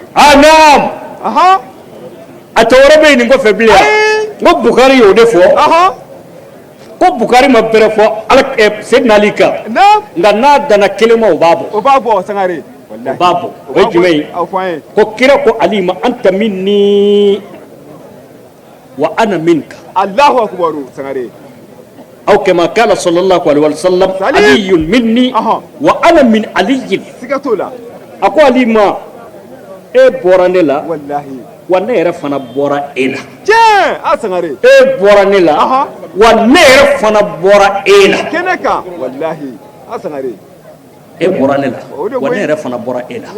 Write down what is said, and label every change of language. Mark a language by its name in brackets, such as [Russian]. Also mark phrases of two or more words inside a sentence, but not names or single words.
[Bambara] naam aha a tɔ wɛrɛ bɛ yen nin kɔfɛ bilen n ko Bukari y'o de fɔ aha ko Bukari ma bɛrɛ fɔ Seydina Ali kan na'am nka n'a danna kelen ma o b'a bɔ o b'a bɔ sangare o b'a bɔ o ye jumɛn ye aw fɔ an ye ko kira ko Ali ma [Arabic] أنت مني وأنا منك الله أكبر sangare aw كما قال صلى الله عليه وسلم علي مني وأنا من علي [Bambara] siga t'o la a ko Ali ma e bɔra ne la wallahi wa ne yɛrɛ fana bɔra e la tiɲɛ a sangare e bɔra ne la wa ne yɛrɛ fana bɔra e la kɛnɛ kan wallahi a sangare e bɔra ne la wa ne yɛrɛ fana bɔra e la